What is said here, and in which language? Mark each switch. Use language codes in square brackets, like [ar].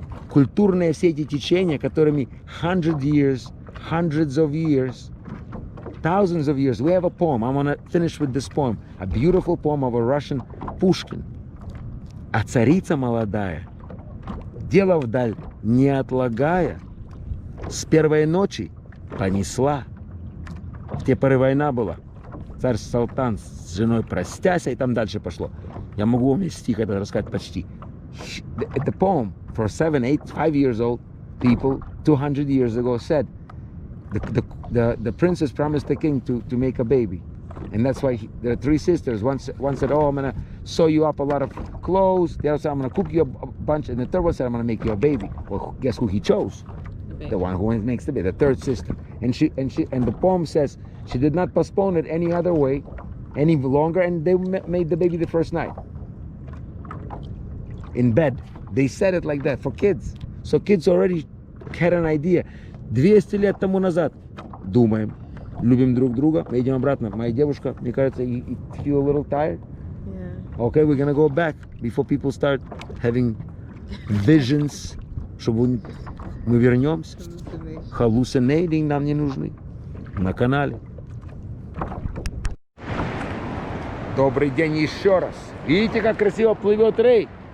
[ru] Культурные все эти течения, которыми [en] hundreds of years, thousands of years. We have a poem. I want to finish with this poem. A beautiful poem of a Russian Pushkin. [ru] А царица молодая, дело вдаль не отлагая, с первой ночи понесла. В те поры война была. Царь Салтан с женой простяся, и там дальше пошло. Я могу вам стих это рассказать почти. [en] The poem for 7, 8, 5 years old people 200 years ago said the princess promised the king to make a baby. And that's why there are three sisters. One said, oh, I'm going to sew you up a lot of clothes. The other said, I'm going to cook you a bunch. And the third one said, I'm going to make you a baby. Well, guess who he chose? The one who makes the baby, the third sister. And the poem says she did not postpone it any other way, any longer. And they made the baby the first night. In bed. They said it like that for kids. So kids already had an idea. [ru] 200 лет тому назад. Думаем. Любим друг друга. Мы идем обратно. Моя девушка, мне кажется, [en] you feel a little tired? Yeah. Okay, we're gonna go back before people start having visions. [ru] Чтобы мы вернемся. Hallucinating нам не нужны. На канале. Добрый день еще раз. Видите, как красиво плывет Рей?